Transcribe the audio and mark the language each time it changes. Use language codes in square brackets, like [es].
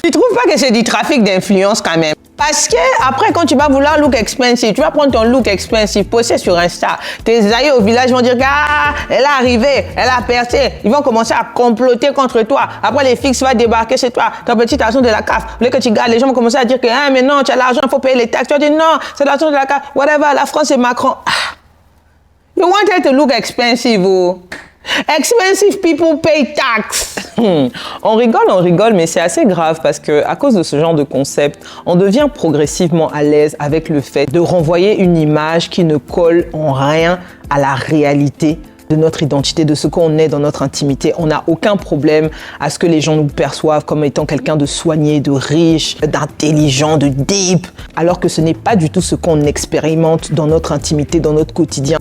[fr] Tu trouves pas que c'est du trafic d'influence quand même? Parce que après, quand tu vas vouloir [en] look expensive, [fr] tu vas prendre ton look expensive, poster sur Insta. Tes aïeux au village vont dire que elle est arrivée, elle a percé. Ils vont commencer à comploter contre toi. Après, les fixes vont débarquer chez toi. Ton petit argent de la CAF. Vous voulez que tu gardes, les gens vont commencer à dire que mais non, tu as l'argent, il faut payer les taxes. Tu vas dire non, c'est l'argent de la CAF. [en] Whatever, [fr] la France et Macron. [en] You wanted to look expensive, oh. Expensive people pay tax. [fr] On rigole, mais c'est assez grave parce que à cause de ce genre de concept, on devient progressivement à l'aise avec le fait de renvoyer une image qui ne colle en rien à la réalité de notre identité, de ce qu'on est dans notre intimité. On n'a aucun problème à ce que les gens nous perçoivent comme étant quelqu'un de soigné, de riche, d'intelligent, de deep, alors que ce n'est pas du tout ce qu'on expérimente dans notre intimité, dans notre quotidien.